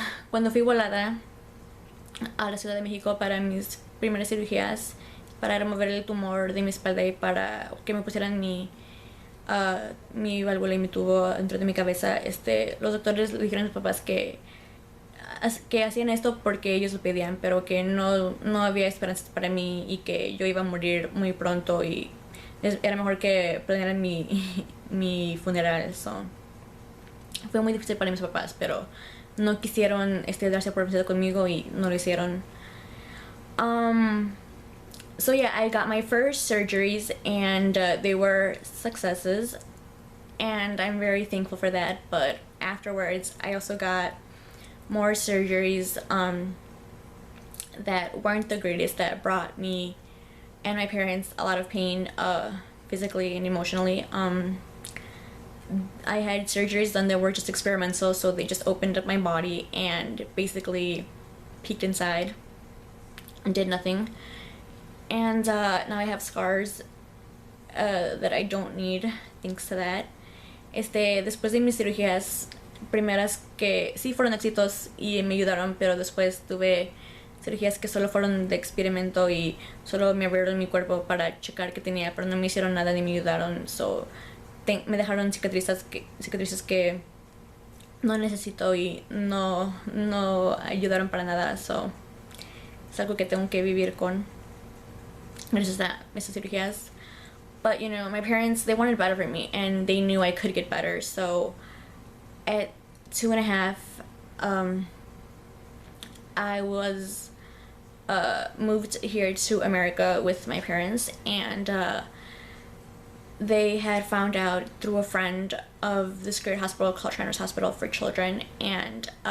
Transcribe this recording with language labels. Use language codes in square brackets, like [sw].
[es] Cuando fui volada a la Ciudad de México para mis primeras cirugías, para remover el tumor de mi espalda y para que me pusieran mi válvula y mi tubo dentro de mi cabeza, los doctores le dijeron a mis papás que hacían esto porque ellos lo pedían, pero que no había esperanzas para mí y que yo iba a morir muy pronto, y era mejor que planearan mi funeral. So, fue muy difícil para mis papás, pero no quisieron darse por vencido conmigo y no lo hicieron. [en] So yeah, I got my first surgeries, and they were successes, and I'm very thankful for that. But afterwards, I also got more surgeries that weren't the greatest, that brought me and my parents a lot of pain, physically and emotionally. I had surgeries done that were just experimental, so they just opened up my body and basically peeked inside and did nothing. And now I have scars that I don't need, thanks to that. [es] Después de mis cirugías primeras, que sí fueron éxitos y me ayudaron, pero después tuve cirugías que solo fueron de experimento y solo me abrieron mi cuerpo para checar qué tenía, pero no me hicieron nada ni me ayudaron. So, me dejaron cicatrices que no necesito y no ayudaron para nada. So, es algo que tengo que vivir con, gracias a esas cirugías. [en] But you know, my parents, they wanted better for me, and they knew I could get better. So at 2.5, I was moved here to America with my parents, and they had found out through a friend of this great hospital called Shriners Hospital for Children, and